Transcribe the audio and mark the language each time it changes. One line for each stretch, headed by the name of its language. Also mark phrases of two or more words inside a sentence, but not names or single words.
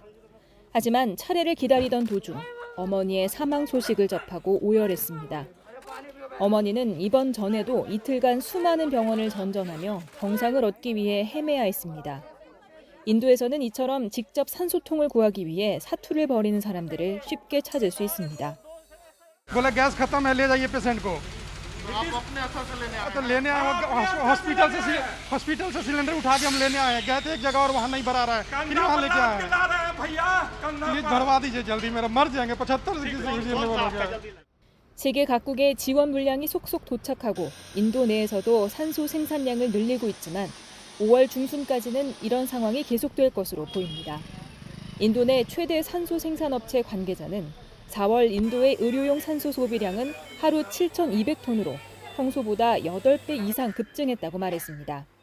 Korean: 하지만 차례를 기다리던 도중 어머니의 사망 소식을 접하고 오열했습니다. 어머니는 입원 전에도 이틀간 수많은 병원을 전전하며 병상을 얻기 위해 헤매야 했습니다. 인도에서는 이처럼 직접 산소통을 구하기 위해 사투를 벌이는 사람들을 쉽게 찾을 수 있습니다.
Hindi: बोला गैस खत्म है ले जाइए पेशेंट को आप अपने असर से लेने आए हॉस्पिटल से सिलेंडर उठा के हम लेने आए हैं गए थे एक जगह और वहाँ नहीं भरा रहा है फिर वहाँ लेके आए प्लीज भरवा दीजिए जल्दी मेरा मर जाएंगे 75
Korean: 세계 각국의 지원 물량이 속속 도착하고 인도 내에서도 산소 생산량을 늘리고 있지만 5월 중순까지는 이런 상황이 계속될 것으로 보입니다. 인도 내 최대 산소 생산업체 관계자는 4월 인도의 의료용 산소 소비량은 하루 7,200톤으로 평소보다 8배 이상 급증했다고 말했습니다.